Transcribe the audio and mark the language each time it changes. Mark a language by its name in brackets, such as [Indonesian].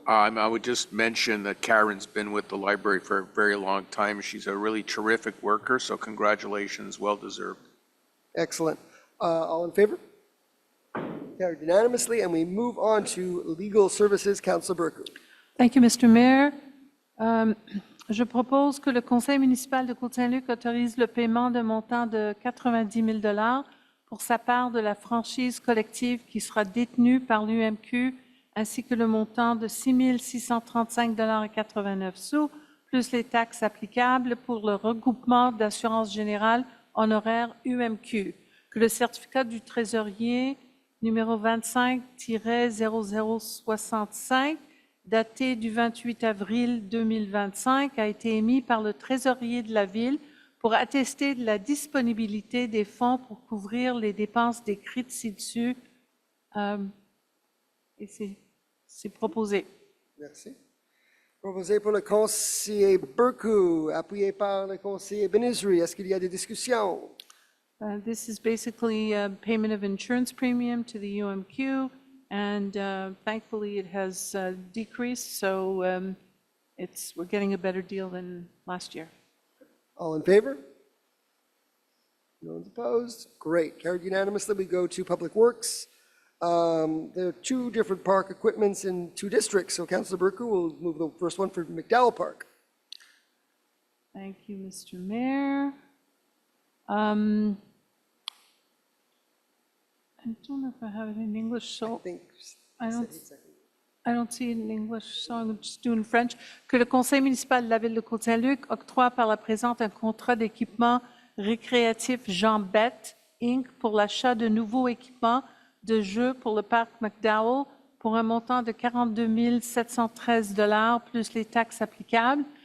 [English] I would just mention that Karen's been with the library for a very long time. She's a really terrific worker, so congratulations, well deserved. Excellent. All in favor? Carried unanimously, and we move on to Legal Services. Councillor Burku. Thank you, Mr. Mayor. [French] Je propose que le conseil municipal de Côte Saint-Luc autorise le paiement d'un montant de 90 000 $ pour sa part de la franchise collective qui sera détenue par l'UMQ, ainsi que le montant de 6 635,89 $, plus les taxes applicables pour le regroupement d'assurance générale honoraire UMQ, que le certificat du trésorier numéro 25-0065, daté du 28 avril 2025, a été émis par le trésorier de la Ville pour attester de la disponibilité des fonds pour couvrir les dépenses décrites ci-dessus. Et c'est proposé. Merci. Proposé pour le conseiller Burku, appuyé par le conseiller Ben-Isri. Est-ce qu'il y a des discussions? [English] This is basically a payment of insurance premium to the UMQ and thankfully it has decreased, so we're getting a better deal than last year. All in favor? No one's opposed? Great, carried unanimously. We go to Public Works. There are two different park equipments in two districts, so Councilor Burku will move the first one for McDowell Park. Thank you, Mr. Mayor. I don't know if I have it in English, so I think. I don't see it in English, so I'm just doing French. [French] Que le conseil municipal de la ville de Côte Saint-Luc octroie par la présente un contrat d'équipement récréatif Jean Bett, Inc. pour l'achat de nouveaux équipements de jeux pour le parc McDowell pour un montant de 42 713 $ plus les taxes applicables,